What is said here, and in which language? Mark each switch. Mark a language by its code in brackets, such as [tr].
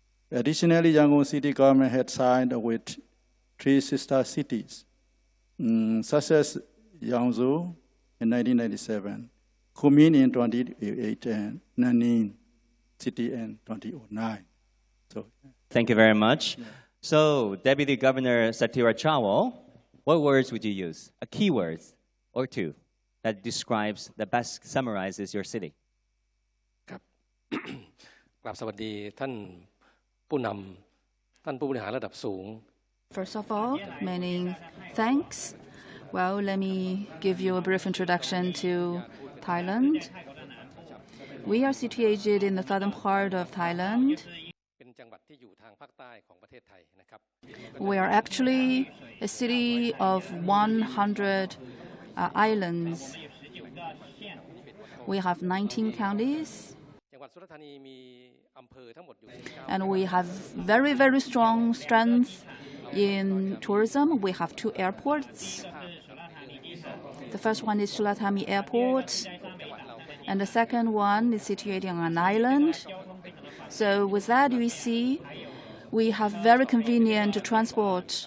[en] Additionally, Yangon City government had signed with 3 sister cities, such as Yangzhou in 1997, Kunming in 2008, and Nanning City in 2009. So, Thank you very much. Yeah. So, Deputy Governor Satira Chawol, what words would you use? A keyword or two that describes, that best summarizes your city. [th] ครับ กราบสวัสดีท่านผู้นำท่านผู้บริหารระดับสูง [en] First of all, many thanks. Well, let me give you a brief introduction to Thailand. We are situated in the southern part of Thailand. [th] เป็นจังหวัดที่อยู่ทางภาคใต้ของประเทศไทยนะครับ [en] We are actually a city of 100 islands. We have 19 counties. [th] จังหวัดสุราษฎร์ธานีมีอำเภอทั้งหมดอยู่ [en] And we have very, very strong strength in tourism. We have 2 airports. The first one is Sulatami Airport, and the second one is situated on an island. So with that, we see we have very convenient transport.